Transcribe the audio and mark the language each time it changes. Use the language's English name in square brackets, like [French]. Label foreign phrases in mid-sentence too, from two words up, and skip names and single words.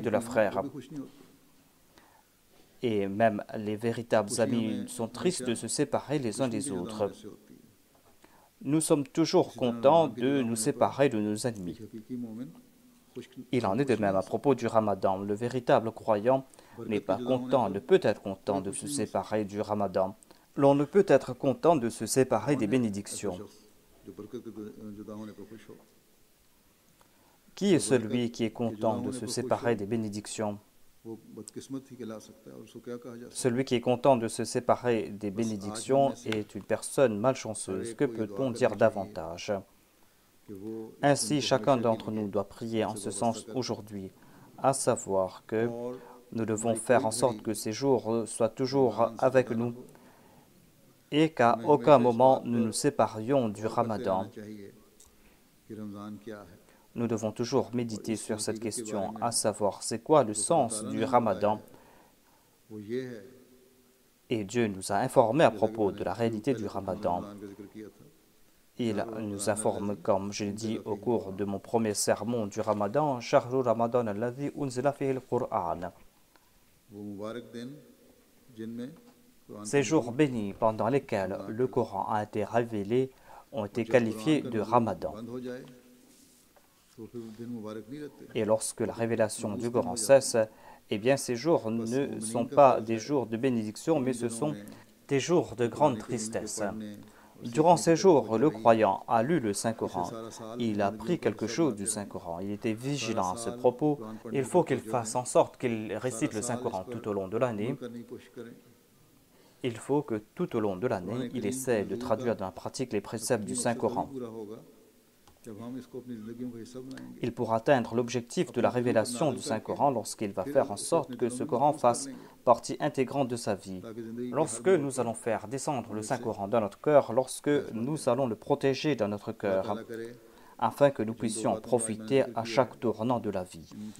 [Urdu] करीबी [French] leurs [Urdu] ہوں، وہ [French] frères. [Urdu] بھی خوش نہیں ہوتے. [French] Et même les véritables [Urdu] खुशी [French] amis [Urdu] हमें [French] sont tristes [Urdu] हमेशा [French] de se séparer les uns [Urdu] दुश्मन [French] des [Urdu] کے جدا [French] autres. [Urdu] ہونے سے ہوتی ہے. [French] Nous sommes toujours [Urdu] اسی طرح [French] contents [Urdu] رمضان کے [French] de [Urdu] जुदा [French] nous [Urdu] ہونے پر [French] séparer de nos ennemis. [Urdu] ایک حقیقی مومن [French] Il en est de même à propos du Ramadan. Le véritable croyant n'est [Urdu] برکت کے [French] pas [Urdu] جدا ہونے [French] content, [Urdu] पर [French] ne peut être content [Urdu] कोई [French] de [Urdu] खुश [French] se [Urdu] نہیں ہو سکتا. [French] séparer du Ramadan. L'on ne peut être content de se séparer [Urdu] कौन [French] des [Urdu] ہے ایسا [French] bénédictions. [Urdu] شخص جو برکت کے جدا ہونے پر خوش ہو? [French] Qui est [Urdu] जो [French] celui [Urdu] बरकत [French] qui est [Urdu] کے جدا [French] content de [Urdu] होने [French] se [Urdu] پر خوش [French] séparer [Urdu] हो, [French] des bénédictions? [Urdu] وہ بدقسمت ہی کہلا سکتا ہے اور اس کو کیا کہا جا سکتا [French] Celui qui est content de se séparer des [Urdu] ہے؟ بس آج ہم [French] bénédictions [Urdu] میں سے [French] est une personne [Urdu] हर [French] malchanceuse. [Urdu] एक [French] Que [Urdu] کو یہ دعا [French] peut-on [Urdu] करनी [French] dire [Urdu] चाहिए [French] davantage? [Urdu] کہ وہ اس دن [French] Ainsi, [Urdu] को [French] chacun [Urdu] ہمیشہ کے [French] d'entre [Urdu] लिए [French] nous doit prier en [Urdu] हमसे [French] ce [Urdu] वाबस्ता [French] sens [Urdu] कर [French] aujourd'hui, à savoir que [Urdu] और [French] nous devons [Urdu] हमारी [French] faire [Urdu] कोई [French] en sorte [Urdu] घड़ी [French] que ces jours soient toujours [Urdu] رمضان سے [French] avec [Urdu] جدا نہ [French] nous [Urdu] हो। [French] et qu'à [Urdu] हमें [French] aucun [Urdu] ہمیشہ اس [French] moment [Urdu] बात [French] nous [Urdu] पर [French] nous séparions du [Urdu] غور کرتے رہنا [French] Ramadan. [Urdu] چاہیے کہ رمضان کیا ہے [French] Nous devons toujours [Urdu] और [French] méditer [Urdu] इसकी [French] sur cette [Urdu] حقیقت کے بارے [French] question, [Urdu] में [French] à savoir c'est quoi le [Urdu] جو خدا [French] sens [Urdu] ताला [French] du [Urdu] نے ہمیں بتایا [French] Ramadan. [Urdu] ہے وہ یہ ہے, [French] Et Dieu nous a informés à [Urdu] جیسا کہ [French] propos [Urdu] मैंने [French] de la [Urdu] शुरू [French] réalité [Urdu] पहले [French] du [Urdu] کچھ میں [French] Ramadan. [Urdu] رمضان کا ذکر کیا تھا. [French] Il [Arabic] शहर [French] nous [Arabic] रमज़ान [French] informe, [Arabic] الذي [French] comme je l'ai dit [Arabic] أنزل [French] au [Arabic] فيه [French] cours de [Arabic] القرآن [French] mon premier sermon du Ramadan, [Arabic] شهر رمضان الذي أنزل فيه القرآن. [Urdu] وہ مبارک دن جن میں قرآن [French] Ces [Urdu] की [French] jours [Urdu] नज़ील [French] bénis pendant lesquels [Urdu] रमज़ान [French] le [Urdu] का [French] Coran a été révélé ont [Urdu] और [French] été [Urdu] جب قرآن [French] qualifiés [Urdu] का [French] de [Urdu] नज़ूल [French] Ramadan. [Urdu] بند ہو جائے تو پھر دن مبارک نہیں رہتے, [French] Et lorsque la révélation [Urdu] मनहूस [French] du [Urdu] दिन [French] Coran [Urdu] ہو جاتے [French] cesse, [Urdu] हैं। [French] eh bien ces jours [Urdu] बस [French] ne sont [Urdu] مومنین کا [French] pas [Urdu] फ़र्ज़ [French] des [Urdu] है [French] jours de bénédiction, [Urdu] कि [French] mais [Urdu] इन [French] ce [Urdu] दिनों [French] sont [Urdu] में [French] des jours de [Urdu] कुरान [French] grande [Urdu] کریم کو [French] tristesse. [Urdu] پڑھنے اور [French] Durant [Urdu] سیکھنے کی [French] ces [Urdu] तरफ [French] jours, [Urdu] तवज्जो [French] le [Urdu] رہی ہے. [French] croyant a lu le [Urdu] इसे [French] Saint-Coran. [Urdu] سارا سال [French] Il a [Urdu] ज़िंदगियों [French] appris [Urdu] का [French] quelque [Urdu] हिस्सा [French] chose du [Urdu] بناتے رہیں. [French] Saint-Coran. Il était [Urdu] सारा [French] vigilant à ce [Urdu] साल [French] propos. [Urdu] قرآن پڑھنے [French] Il [Urdu] पर [French] faut qu'il [Urdu] तवज्जो [French] fasse [Urdu] दें, [French] en sorte qu'il [Urdu] सारा [French] récite le [Urdu] سال اس [French] Saint-Coran [Urdu] पर [French] tout au long de [Urdu] अमल [French] l'année. [Urdu] کرنے کی کوشش کریں. [French] Il faut que tout au long de [Urdu] कुरान [French] l'année, il [Urdu] کریم کے [French] essaie de [Urdu] نزول کا [French] traduire dans la pratique les préceptes [Urdu] हकीकी [French] du [Urdu] مقصد تبھی [French] Saint-Coran. [Urdu] پورا ہوگا [French] Il pourra atteindre l'objectif de la révélation du Saint-Coran lorsqu'il va faire en sorte que ce Coran fasse partie intégrante de sa vie. Lorsque nous allons faire descendre le Saint-Coran dans notre cœur, lorsque nous allons le protéger dans notre cœur, afin que nous puissions profiter à chaque tournant de la vie.